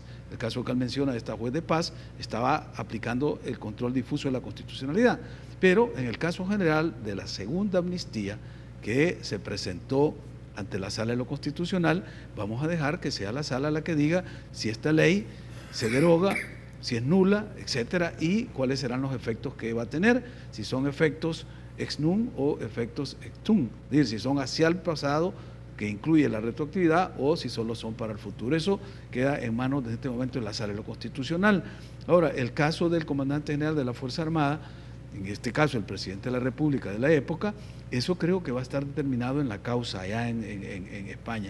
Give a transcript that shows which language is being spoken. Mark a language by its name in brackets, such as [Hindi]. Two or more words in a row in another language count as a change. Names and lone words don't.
[Spanish] El caso que él menciona de esta juez de paz estaba aplicando el control difuso de la constitucionalidad, pero en el caso general de la segunda amnistía que se presentó ante la Sala de lo Constitucional, vamos a dejar que sea la Sala la que diga si esta ley se deroga, si es nula, etcétera, y cuáles serán los efectos que va a tener, si son efectos [Latin] ex nunc [Spanish] o efectos [Latin] ex tunc, [Spanish] es decir, si son hacia el pasado, que incluye la retroactividad, o si solo son para el futuro. Eso queda en manos de este momento de la Sala de lo Constitucional. Ahora, el caso del comandante general de la Fuerza Armada, en este caso el presidente de la República de la época, eso creo que va a estar determinado en la causa allá en España.